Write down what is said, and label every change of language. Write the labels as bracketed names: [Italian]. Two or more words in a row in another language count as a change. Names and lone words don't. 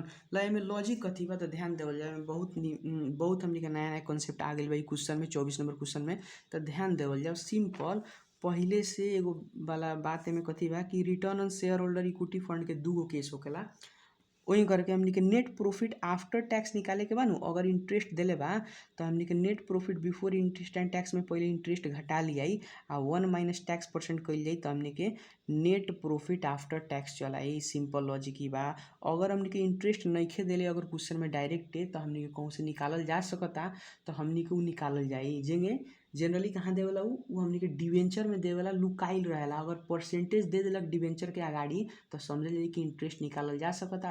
[Bhojpuri] ल एमे लॉजिक कथी बा तो ध्यान देवल जाए, बहुत हमनी के नया नया कॉन्सेप्ट आ गइल बा क्वेश्चन में, 24 [English] number question [Bhojpuri] में। तो ध्यान देवल जाओ, सिंपल पहले से एगो वाला बात में कथी बा कि [English] return on share holder equity fund [Bhojpuri] के दूगो केस होकेला। वही करके हमनी के [English] net profit after tax [Bhojpuri] निकाले के बा नु, अगर इंटरेस्ट देले बा तो हमनी के [English] net profit before interest and tax [Bhojpuri] में पहले इंटरेस्ट घटा लियाई आ 1 - टैक्स % कइल जाई, तो हमनी के [English] net profit after tax [Bhojpuri] चलाई। [English] simple logic [Bhojpuri] ही बा। अगर हमनी के इंटरेस्ट नइखे देले अगर क्वेश्चन में डायरेक्ट तो हमनी के कहूँ से निकालल जा सकता, तो हमनी के उ निकालल जाई। जेंगे जनरली कहाँ देवेला उ हमनी के डिवेंचर में देवेला, लुकाइल रहेला। अगर परसेंटेज दे देलक डिवेंचर के आगाड़ी तो समझ ली कि इंटरेस्ट निकालल जा सकता।